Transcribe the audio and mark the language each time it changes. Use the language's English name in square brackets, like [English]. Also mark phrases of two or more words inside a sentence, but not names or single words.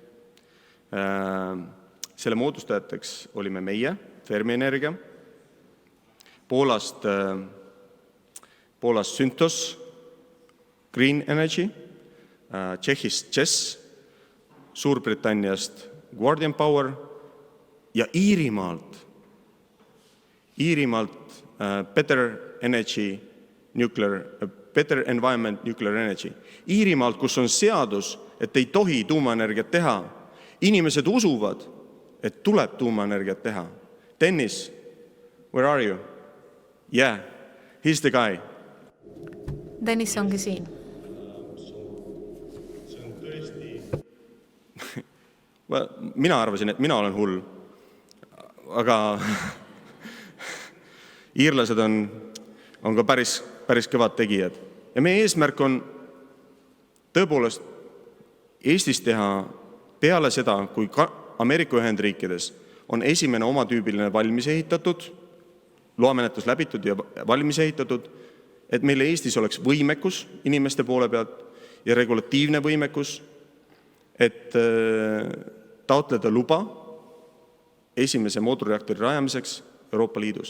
[Estonian] Selle moodustajateks olime meie, Fermi Energia, Poolast Synthos, Green Energy, Tšehhist ČES, Suurbritanniast Guardian Power ja Iirimaalt Better Environment Nuclear Energy. Iirimaalt, kus on seadus, et ei tohi tuumaenergiat teha. Inimesed usuvad, et tuleb tuumaenergiat teha. [English] Dennis, where are you? Yeah, he's the guy. [Estonian] Dennis ongi siin. Mina arvasin, et mina olen hull, aga iirlased on ka päris kõvad tegijad. Ja meie eesmärk on tõepoolest Eestis teha peale seda, kui Ameerika Ühendriikides on esimene omatüübiline valmis ehitatud, loamenetlus läbitud ja valmis ehitatud, et meil Eestis oleks võimekus inimeste poole pealt ja regulatiivne võimekus, et taotleda luba esimese moodulreaktori rajamiseks Euroopa Liidus.